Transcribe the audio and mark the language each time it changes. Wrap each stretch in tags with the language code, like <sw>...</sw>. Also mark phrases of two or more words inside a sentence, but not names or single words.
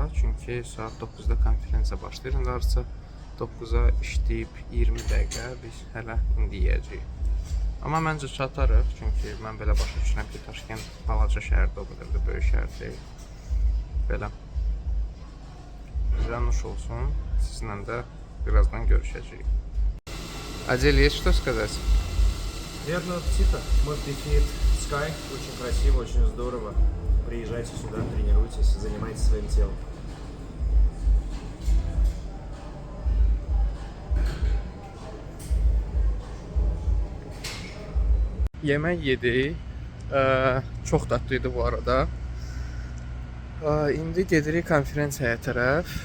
<az>Çünki saat 9-da konferensiya başlayır. İndi artıq 9-a işləyib 20 dəqiqə biz hələ indi yeyəcəyik. Amma məncə çatarıq, çünki mən belə başa düşürəm ki, Taşkent balaca şəhərdə o qədər də böyük şəhər deyil. Belə. Bizə nuş olsun, sizinlə də birazdan görüşəcəyik. Adil,</az> <ru>есть что сказать? Приятного аппетита. Мой Bifitskay очень красиво, очень здорово. Приезжайте сюда, тренируйтесь, занимайтесь своим телом.</ru> <az>Yemək yedik. Çox dadlıydı bu arada. İndi gedirik konferansiyaya tərəf.</az>